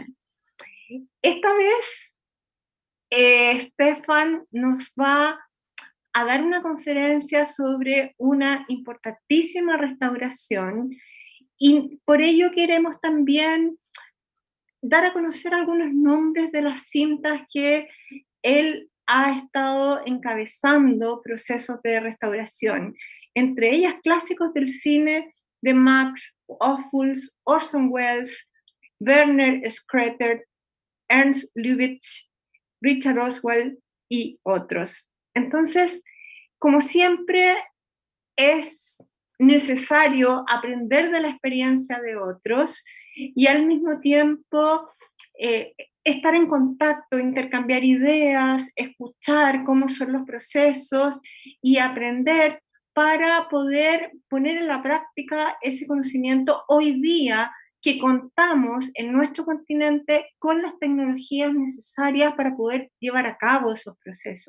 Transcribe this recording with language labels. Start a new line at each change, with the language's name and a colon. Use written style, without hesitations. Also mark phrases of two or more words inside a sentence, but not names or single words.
Spanish: Esta vez, Stefan nos va a dar una conferencia sobre una importantísima restauración, y por ello queremos también dar a conocer algunos nombres de las cintas que él ha estado encabezando procesos de restauración, entre ellas clásicos del cine de Max Ophuls, Orson Welles, Werner Schröter, Ernst Lubitsch, Richard Oswald y otros. Entonces, como siempre, es necesario aprender de la experiencia de otros y al mismo tiempo estar en contacto, intercambiar ideas, escuchar cómo son los procesos y aprender para poder poner en la práctica ese conocimiento hoy día que contamos en nuestro continente con las tecnologías necesarias para poder llevar a cabo esos procesos.